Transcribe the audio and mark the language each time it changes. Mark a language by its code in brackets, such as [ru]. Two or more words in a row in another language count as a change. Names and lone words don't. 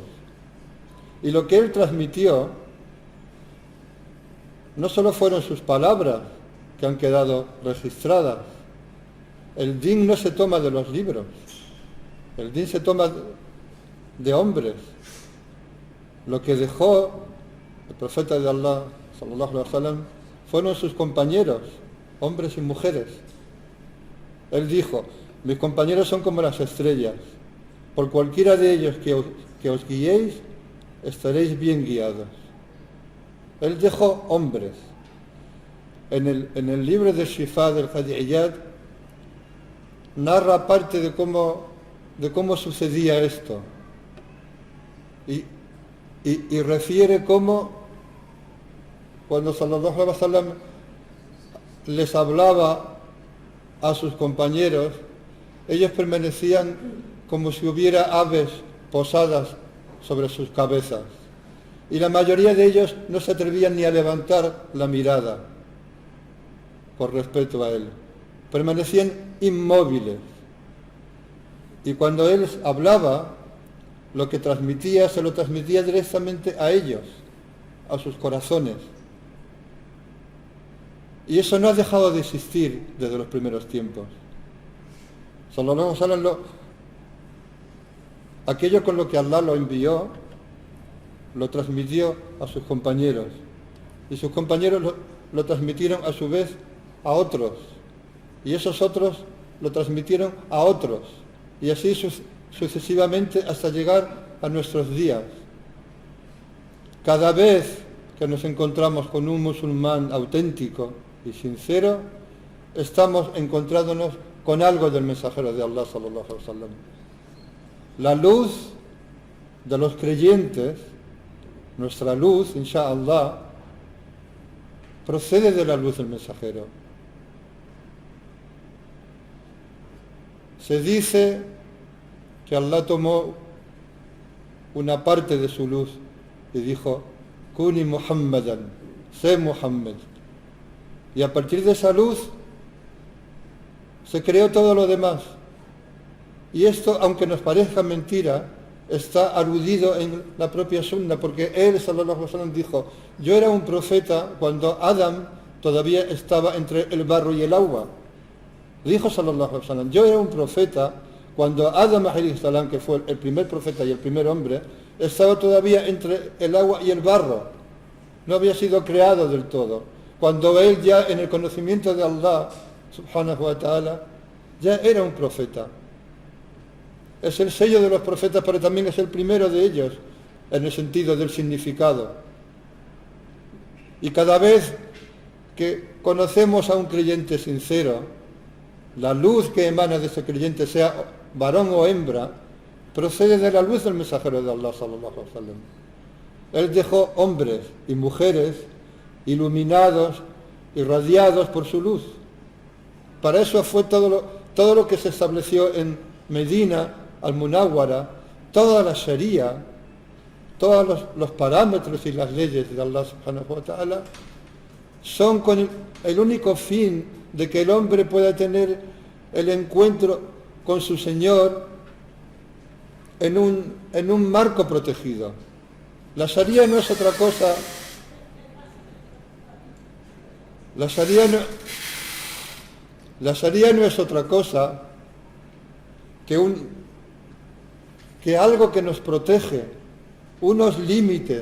[es] Y lo que él transmitió no solo fueron sus palabras que han quedado registradas. El din no se toma de los libros, el din se toma de hombres. Lo que dejó el profeta de Allah, [ar] صلى الله عليه وسلم, [es] fueron sus compañeros, hombres y mujeres. Él dijo: mis compañeros son como las estrellas, por cualquiera de ellos que os guiéis, estaréis bien guiados. Él dejó hombres. En el libro de Shifa del Hadi'iyat narra parte de cómo sucedía esto y refiere cómo cuando [ar] صلى الله عليه وسلم [es] les hablaba a sus compañeros, ellos permanecían como si hubiera aves posadas sobre sus cabezas, y la mayoría de ellos no se atrevían ni a levantar la mirada por respeto a él, permanecían inmóviles. Y cuando él hablaba, lo que transmitía se lo transmitía directamente a ellos, a sus corazones. Y eso no ha dejado de existir desde los primeros tiempos. [ar] صلى الله عليه وسلم [es] aquello con lo que Allah lo envió, lo transmitió a sus compañeros. Y sus compañeros lo transmitieron a su vez a otros. Y esos otros lo transmitieron a otros. Y así sucesivamente hasta llegar a nuestros días. Cada vez que nos encontramos con un musulmán auténtico y sincero, estamos encontrándonos con algo del mensajero de Allah [ar] صلى الله عليه وسلم. [es] La luz de los creyentes, nuestra luz, [ar] إن شاء الله, [es] procede de la luz del mensajero. Se dice que Allah tomó una parte de su luz y dijo: [ar] كن محمدا, [es] sé Muhammad. Y a partir de esa luz se creó todo lo demás. Y esto, aunque nos parezca mentira, está aludido en la propia Sunna, porque él, [ar] صلى الله عليه وسلم, [es] dijo: yo era un profeta cuando Adam todavía estaba entre el barro y el agua. Dijo [ar] صلى الله عليه وسلم: [es] yo era un profeta cuando Adam [ar] عليه السلام, [es] que fue el primer profeta y el primer hombre, estaba todavía entre el agua y el barro, no había sido creado del todo. Cuando él ya en el conocimiento de Allah [ar] سبحانه وتعالى [es] ya era un profeta. Es el sello de los profetas, pero también es el primero de ellos en el sentido del significado. Y cada vez que conocemos a un creyente sincero, la luz que emana de ese creyente, sea varón o hembra, procede de la luz del mensajero de Allah [ar] صلى الله عليه وسلم. [es] Él dejó hombres y mujeres iluminados, irradiados por su luz. Para eso fue todo lo que se estableció en Medina, al-Munawwara, toda la Sharia, todos los parámetros y las leyes de Allah [ar] سبحانه وتعالى, [es] son con el único fin de que el hombre pueda tener el encuentro con su Señor en un marco protegido. La Sharia no es otra cosa. La Sharia no es otra cosa que algo que nos protege, unos límites